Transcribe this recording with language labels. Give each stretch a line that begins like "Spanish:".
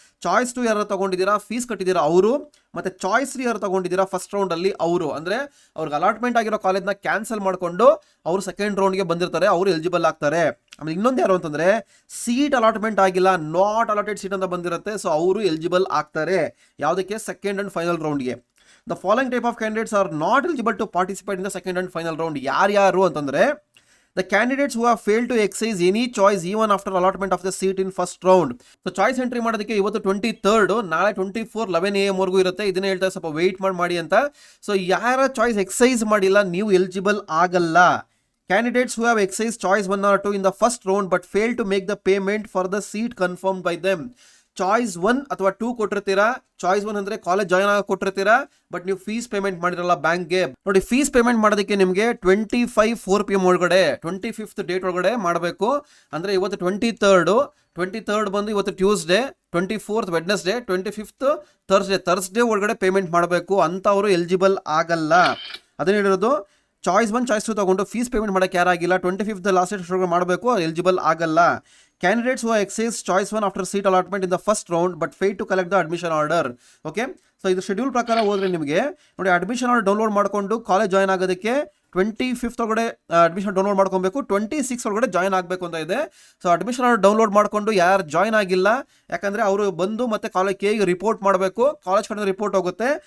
Kannada: Choice 2 ಯಾರು ತಗೊಂಡಿದ್ದೀರಾ, fees ಕಟ್ಟಿದ್ದೀರಾ ಅವರು, ಮತ್ತು ಚಾಯ್ಸ್ 3 ಯಾರು ತಗೊಂಡಿದ್ದೀರಾ ಫಸ್ಟ್ ರೌಂಡಲ್ಲಿ ಅವರು, ಅಂದರೆ ಅವ್ರಿಗೆ ಅಲಾಟ್ಮೆಂಟ್ ಆಗಿರೋ ಕಾಲೇಜ್ನ ಕ್ಯಾನ್ಸಲ್ ಮಾಡಿಕೊಂಡು ಅವರು ಸೆಕೆಂಡ್ ರೌಂಡ್ಗೆ ಬಂದಿರ್ತಾರೆ, ಅವರು ಎಲಿಜಿಬಲ್ ಆಗ್ತಾರೆ. ಆಮೇಲೆ ಇನ್ನೊಂದು ಯಾರು ಅಂತಂದರೆ ಸೀಟ್ ಅಲಾಟ್ಮೆಂಟ್ ಆಗಿಲ್ಲ, ನಾಟ್ ಅಲಾಟೆಡ್ ಸೀಟ್ ಅಂತ ಬಂದಿರುತ್ತೆ, ಸೊ ಅವರು ಎಲಿಜಿಬಲ್ ಆಗ್ತಾರೆ ಯಾವುದಕ್ಕೆ, second and final ರೌಂಡ್ಗೆ.
English: The following type of candidates are not eligible to participate in the second and final round.
Kannada: ಯಾರ್ಯಾರು ಅಂತಂದರೆ
English: the candidates who have failed to exercise any choice even after allotment of the seat in first round.
Kannada: So choice entry ಮಾಡೋದಕ್ಕೆ ಇವತ್ತು 23rd, ನಾಳೆ 24 11 AM ವರೆಗೂ ಇರುತ್ತೆ. ಇದನ್ನ ಹೇಳ್ತಾರೆ ಸ್ವಲ್ಪ ವೆಯ್ಟ್ ಮಾಡಿ ಅಂತ. ಸೊ ಯಾರ ಚಾಯ್ಸ್ ಎಕ್ಸೈಸ್ ಮಾಡಿಲ್ಲ ನೀವು ಎಲಿಜಿಬಲ್ ಆಗಲ್ಲ.
English: Candidates who have exercised choice 1 or 2 in the first round but failed to make the payment for the seat confirmed by them.
Kannada: Choice 1 ಅಥವಾ 2 ಕೊಟ್ಟಿರ್ತೀರಾ. ಚಾಯ್ಸ್ 1 ಅಂದರೆ ಕಾಲೇಜ್ ಜಾಯ್ನ್ ಆಗಿ ಕೊಟ್ಟಿರ್ತೀರಾ, but ನೀವು fees payment ಮಾಡಿರಲ್ಲ ಬ್ಯಾಂಕ್ಗೆ. ನೋಡಿ, ಫೀಸ್ ಪೇಮೆಂಟ್ ಮಾಡೋದಕ್ಕೆ ನಿಮಗೆ 25 4 PM ಒಳಗಡೆ 25th ಡೇಟ್ ಒಳಗಡೆ ಮಾಡಬೇಕು. ಅಂದರೆ ಇವತ್ತು 23rd ಬಂದು ಇವತ್ತು Tuesday, 24th Wednesday, 25th Thursday ಒಳಗಡೆ ಪೇಮೆಂಟ್ ಮಾಡಬೇಕು. ಅಂಥವರು ಎಲಿಜಿಬಲ್ ಆಗಲ್ಲ. ಅದನ್ನ ಹೇಳಿರೋದು. ಚಾಯ್ಸ್ 1 ಚಾಯ್ಸ್ 2 ತಗೊಂಡು ಫೀಸ್ ಪೇಮೆಂಟ್ ಮಾಡೋಕ್ಕೆ ಯಾರಾಗಿಲ್ಲ, 25th ಲಾಸ್ಟ್ ಡೇಟ್ ಮಾಡಬೇಕು, ಎಲಿಜಿಬಲ್ ಆಗಲ್ಲ.
English: Candidates who exercise choice 1 after seat allotment in the first round but failed to collect the admission order.
Kannada: Okay, so ಇದು ಶೆಡ್ಯೂಲ್ ಪ್ರಕಾರ ಹೋದ್ರೆ ನಿಮಗೆ ನೋಡಿ, ಅಡ್ಮಿಷನ್ ಆರ್ಡರ್ ಡೌನ್ಲೋಡ್ ಮಾಡಿಕೊಂಡು ಕಾಲೇಜ್ ಜಾಯ್ನ್ ಆಗೋದಕ್ಕೆ 25th ಒಳಗಡೆ ಅಡ್ಮಿಷನ್ ಡೌನ್ಲೋಡ್ ಮಾಡ್ಕೊಬೇಕು, 26 ಒಳಗಡೆ ಜಾಯ್ನ್ ಆಗಬೇಕು ಅಂತ ಇದೆ. ಸೊ ಅಡ್ಮಿಷನ್ ಆರ್ಡರ್ ಡೌನ್ಲೋಡ್ ಮಾಡಿಕೊಂಡು ಯಾರು ಜಾಯ್ನ್ ಆಗಿಲ್ಲ, ಯಾಕಂದರೆ ಅವರು ಬಂದು ಮತ್ತೆ ಕಾಲೇಜ್ಗೆ ರಿಪೋರ್ಟ್ ಮಾಡಬೇಕು, ಕಾಲೇಜ್ ಕಡೆ ರಿಪೋರ್ಟ್ ಹೋಗುತ್ತೆ.